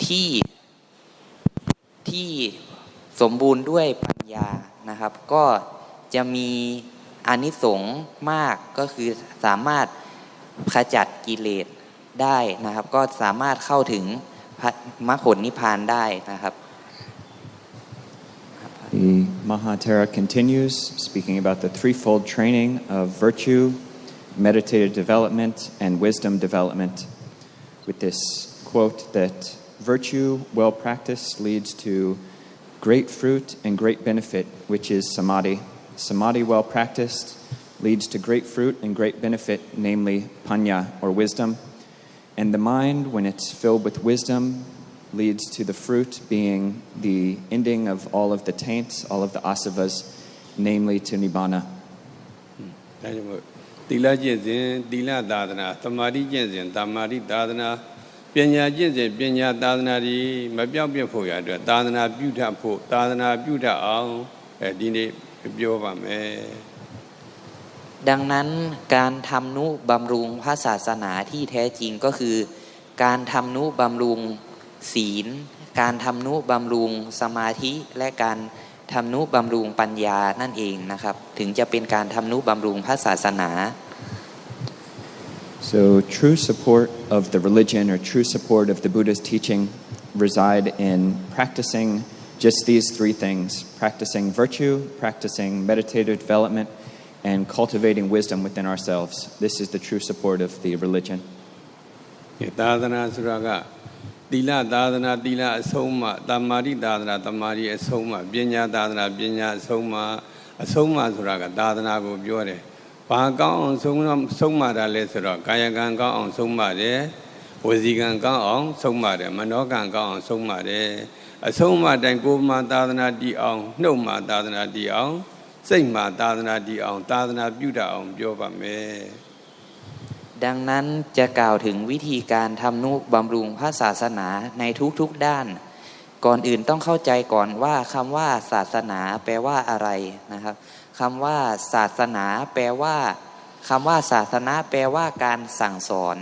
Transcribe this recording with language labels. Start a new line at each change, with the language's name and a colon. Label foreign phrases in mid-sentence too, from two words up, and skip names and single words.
Thai: ที่สมบูรณ์ด้วยปัญญานะครับก็จะมีอานิสงส์มากก็คือสามารถขจัดกิเลสได้นะครับก็สามารถเข้าถึงมรรคผลนิพพานได้นะครับ
English: The Mahathera continues speaking about the threefold training of virtue, meditative development, and wisdom development with this quote that virtue well practiced leads to great fruit and great benefit, which is samadhi. Samadhi well practiced leads to great fruit and great benefit, namely panya or wisdom. And the mind, when it's filled with wisdom, leads to the fruit being the ending of all of the taints, all of the asavas, namely to nibbana.
Burmese: သီလကျင့်စဉ်သီလသာသနာသမာဓိကျင့်စဉ်သမာဓိသာသနာပညာကျင့်စဉ်ပညာသာသနာတွေမပြောင်းပြတ်ဖို့ရအတွက်သာသနာပြုထဖို့သာသနာပြုထအောင်ဒီနေ့ပြောပါမယ်
Thai: ดังนั้นการทำนุบำรุงพระศาสนาที่แท้จริงก็คือการทำนุบำรุงศีลการทำนุบำรุงสมาธิและการทำนุบำรุงปัญญานั่นเองนะครับถึงจะเป็นการทำนุบำรุงพระศาสนา
English: So true support of the religion or true support of the Buddhist teaching reside in practicing just these three things: practicing virtue, practicing meditative development, and cultivating wisdom within ourselves. This is the true support of the religion.
Burmese: သာသနာဆိုတာကသီလသာသနာသီလအဆုံးမှသမာဓိသာသနာသမာဓိအဆုံးမှပညာသာသနာပညာအဆုံးမှဆိုတာကသာသနာကိုပြောတယ်။ဘာကောင်းအောင်ဆုံးမတာလဲဆိုတော့ကာယကံကောင်းအောင်ဆုံးမတယ်။ဝစီကံကောင်းအောင်ဆုံးမတယ်။မနောကံကောင်းအောင်ဆုံးမတယ်။အဆုံးမတိုင်းကိုယ်မှသာသနာတည်အောင်နှုတ်မှသာသနာတည်အောင်စိတ်မှသာသနာတည်အောင်သာသนาပြုတတ်အောင်ပြောပါမယ်
Thai: ดังนั้นจะกล่าวถึงวิธีการทำนุบำรุงพระศาสนาในทุกๆด้านก่อนอื่นต้องเข้าใจก่อนว่าคำว่าศาสนาแปลว่าอะไรนะครับคำว่าศาสนาแปลว่าคำว่าศาสนาแปลว่าการสั่งส